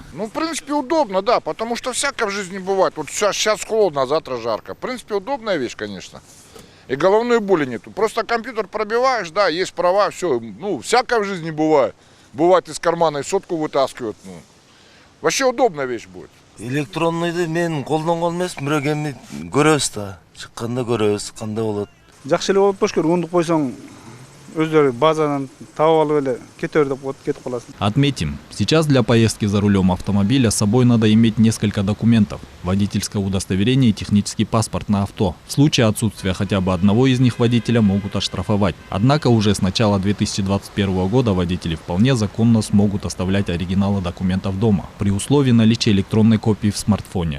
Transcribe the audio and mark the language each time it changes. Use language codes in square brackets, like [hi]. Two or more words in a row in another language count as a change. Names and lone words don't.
[ru] В принципе, удобно, да, потому что всякое в жизни бывает. Вот сейчас холодно, а завтра жарко. В принципе, удобная вещь, конечно. И головной боли нету. Просто компьютер пробиваешь, да, есть права, все. Всякое в жизни бывает. Бывает из кармана и сотку вытаскивают. Вообще удобная вещь будет. [ky] Электронныйды мен колдонгон эмес, бирок эми көрөбүз да. Чыкканда көрөбүз, кандай болот. Жакшы эле болот болуш керек, ундук койсоң өздөрү базадан табып алып эле кете бер деп коет, кетип каласың. [ru] Отметим, сейчас для поездки за рулем автомобиля с собой надо иметь несколько документов: водительское удостоверение и технический паспорт на авто. В случае отсутствия хотя бы одного из них водителя могут оштрафовать. Однако уже с начала 2021 года водители вполне законно смогут оставлять оригиналы документов дома, при условии наличия электронной копии в смартфоне.